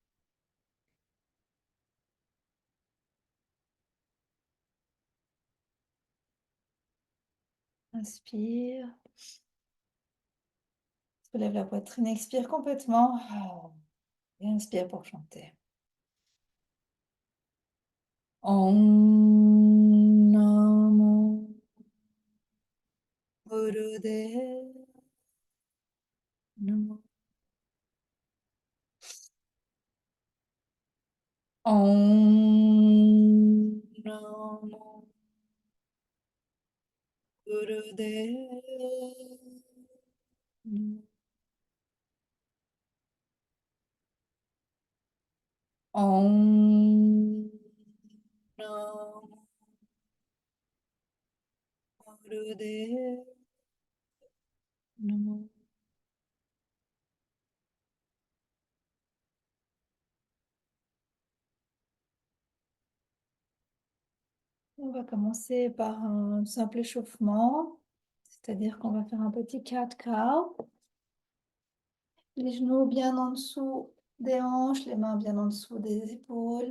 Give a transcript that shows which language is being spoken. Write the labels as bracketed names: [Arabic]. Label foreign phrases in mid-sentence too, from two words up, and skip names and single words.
[French] Inspire. Soulève la poitrine, expire complètement. Et inspire pour chanter. [Sanskrit] Om Namo Gurudev Namo. Om Namo Gurudev Namo. Om Namo Gurudev Namo. [French] On va commencer par un simple échauffement, c'est-à-dire qu'on va faire un petit cat-cow. Les genoux bien en dessous des hanches, les mains bien en dessous des épaules.